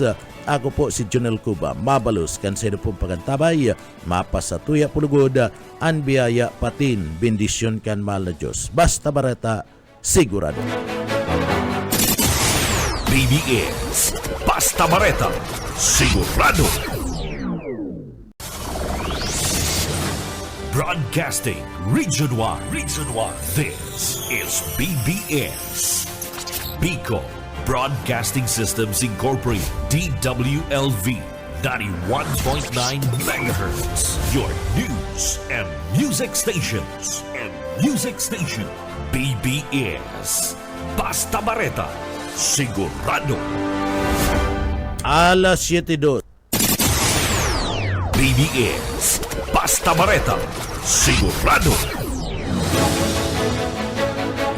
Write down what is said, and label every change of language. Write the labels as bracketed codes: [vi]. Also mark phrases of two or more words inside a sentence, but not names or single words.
[bik] Ako po si Junel Cuba, mabalos kan sa pong pagantabay, mapasatuya pulugod, ang biyaya patin, bendisyon kan mahal na Diyos. Basta bareta, sigurado. BBS Basta Bareta, sigurado. [en] Broadcasting Region 1. This is BBS. Bicol Broadcasting Systems Incorporated, DWLV 91.9 MHz. Your news and music stations. [bik] BBS Basta Bareta, sigurado. Alas 7:02. BBS Basta Bareta, sigurado.